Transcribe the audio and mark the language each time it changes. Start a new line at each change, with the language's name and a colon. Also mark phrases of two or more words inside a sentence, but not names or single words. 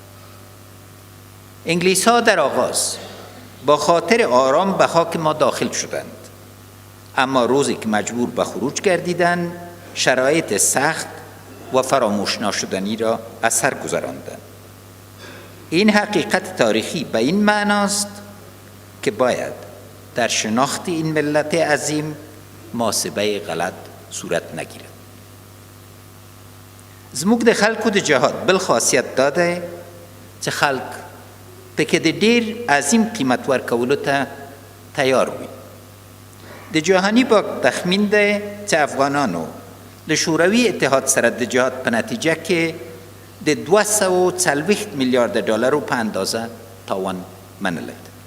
Persian: انگلیس ها در آغاز با خاطر آرام به خاک ما داخل شدند، اما روزی که مجبور به خروج گردیدند شرایط سخت و فراموش ناشدنی را از سر گذراندند. این حقیقت تاریخی به این معناست که باید در شناخت این ملت عظیم محاسبه غلط صورت نگیرد.
Pashto: زموږ د خلکو د جهاد بل خاصیت دا دی چې خلک پکې د ډیر عظیم قیمت ورکولو ته تیار وي. د جهاني بانک تخمین دی چې افغانانو د شوروي اتحاد سره د جهاد په نتیجه کې د 240 میلیارد ډالرو په اندازه تاوان منلی دی.